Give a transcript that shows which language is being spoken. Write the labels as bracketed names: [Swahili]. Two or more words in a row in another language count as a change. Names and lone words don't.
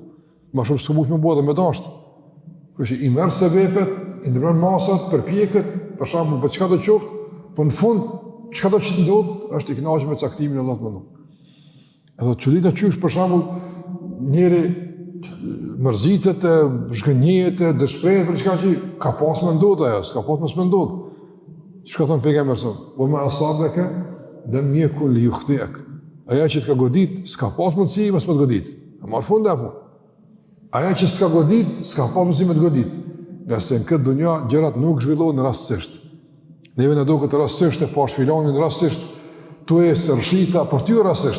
[Albanian] Ma shumë s'ka mujtë me bua dhe me dashtë. Kështu i merr sebepet, i ndërmerr masat, përpjeket, për shembull për çka do qoftë, po në fund çka do që ndodhë është i kënaqur me caktimin e Allahut më ndonjë. Edhe çudita qysh për shembull njëri mërzitet, zhgënjihet, dëshprehet për çka që ka pas më ndodhë ajo, s'ka pas më ndodhë. Çka thon pejgamberi sa? [Arabic] "وما أصابك لم يكن ليخطئك." [Albanian] Aja që të ka godit, s'ka pas mundësi mos më të godit. A marr fund apo? Aja që s'ka godit, s'ka pas mundësi më të godit. Nga se në këtë dunja gjërat nuk zhvillohen rastësisht. Neve na duket rastësisht e pash filanin rastësisht, tu e rrshita për ty rastësisht.